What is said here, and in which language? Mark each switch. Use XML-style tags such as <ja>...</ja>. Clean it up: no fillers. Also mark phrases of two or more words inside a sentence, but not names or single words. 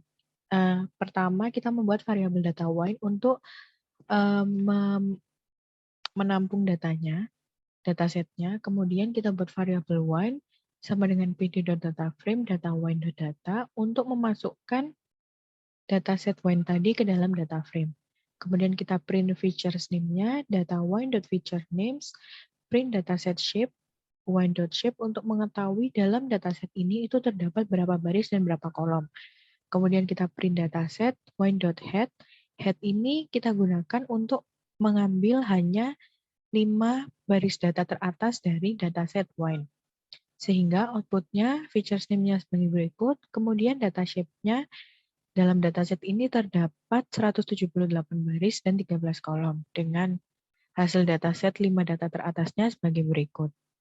<id>Pertama kita membuat variabel data wine untuk menampung datanya, datasetnya. Kemudian kita buat variabel wine sama dengan pd.dataframe data wine.data untuk memasukkan dataset wine tadi ke dalam data frame. Kemudian kita print features name-nya, data wine.featurenames,</id> <en>print dataset shape,</en> <id>wine.shape untuk mengetahui dalam dataset ini itu terdapat berapa baris dan berapa kolom. Kemudian kita print dataset wine.head. Head ini kita gunakan untuk mengambil hanya 5 baris data teratas dari dataset wine. Sehingga outputnya</id> <en>features name-nya</en> <id>sebagai berikut, kemudian data shape-nya dalam dataset ini terdapat 178 baris dan 13 kolom dengan hasil dataset 5 data teratasnya sebagai berikut.</id>